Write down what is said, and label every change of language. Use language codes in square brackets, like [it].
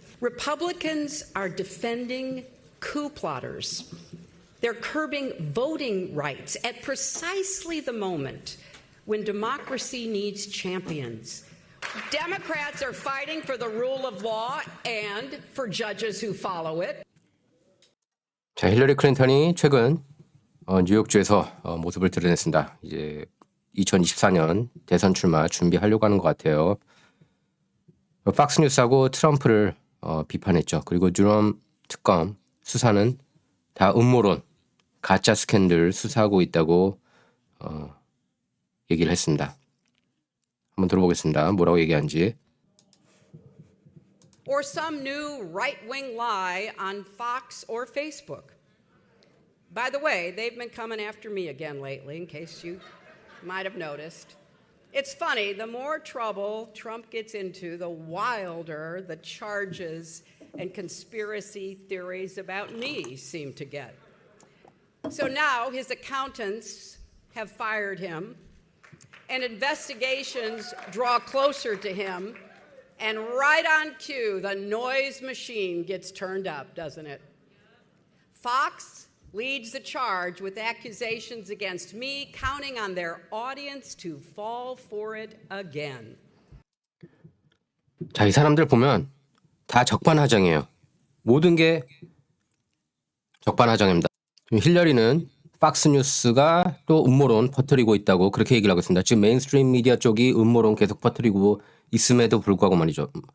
[en] Republicans are defending coup plotters. They're curbing voting rights at precisely the moment when democracy needs champions. Democrats are fighting for the rule of law and for judges who follow it. [ko] 자, 힐러리 클린턴이 최근 뉴욕주에서 모습을 드러냈습니다. 이제 2024년 대선 출마 준비하려고 하는 것 같아요. 팍스뉴스하고 트럼프를 비판했죠. 그리고 듀럼 특검 수사는 다 음모론, 가짜 스캔들 수사하고 있다고 얘기를 했습니다. 한번 들어보겠습니다. 뭐라고 얘기한지. [en] Or some new right-wing lie on Fox or Facebook. By the way, they've been coming after me again lately, in case you might have noticed. It's funny, the more trouble Trump gets into, the wilder the charges and conspiracy theories about me seem to get. So now his accountants have fired him, and investigations draw closer to him, and right on cue, the noise machine gets turned up, doesn't it? Fox leads the charge with accusations against me, counting on their audience to fall for it again. [ko] 자, 이 사람들 보면 다 적반하장이에요. 모든 게 적반하장입니다. 힐러리는 팍스뉴스가 또 음모론 퍼뜨리고 있다고 그렇게 얘기를 하고 있습니다. 지금 메인스트림 미디어 쪽이 음모론 계속 퍼뜨리고 있음에도 불구하고 말이죠.